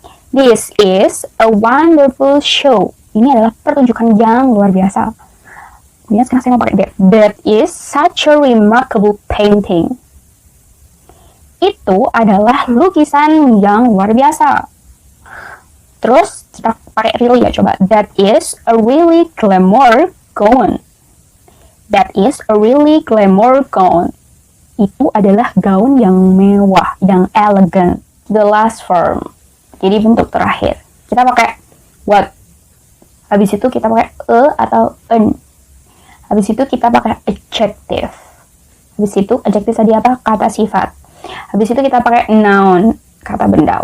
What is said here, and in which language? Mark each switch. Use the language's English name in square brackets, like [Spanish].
[English] This is a wonderful show. [Indonesian] Ini adalah pertunjukan yang luar biasa. Kemudian sekarang saya mau pakai that. [English] That is such a remarkable painting. [Indonesian] Itu adalah lukisan yang luar biasa. Terus kita pakai really ya, coba. [English] That is a really glamour gown. That is a really glamour gown. [Indonesian] Itu adalah gaun yang mewah, yang elegant. [English] The last form. [Indonesian] Jadi bentuk terakhir. Kita pakai what. Habis itu kita pakai a atau an. Habis itu kita pakai adjective. Habis itu adjective tadi apa? Kata sifat. Habis itu kita pakai noun, kata benda.